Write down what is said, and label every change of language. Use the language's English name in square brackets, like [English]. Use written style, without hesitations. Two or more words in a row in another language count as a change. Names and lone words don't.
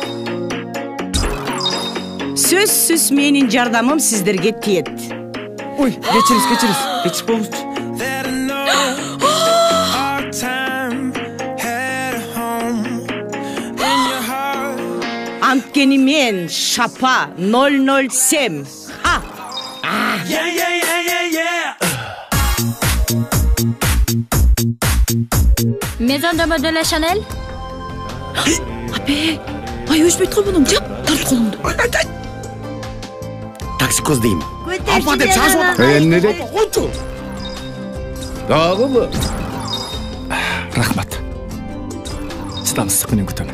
[Kyrgyz] Сөзсүз менин жардамым сиздерге тиет. Ой, кечириңиз. Кечирип коюңузчу. Анткени мен Шапа 007. [French] Maison de mode de la Chanel? [Kyrgyz] Абе, ай өшпөйт колуңду жап, тарт колуңду. Токсикоз дейм. Апа деп шашып атат. Эмне деп? Койчу. Дагыбы? Рахмат. Чыдамсыздык менен күтөмүн.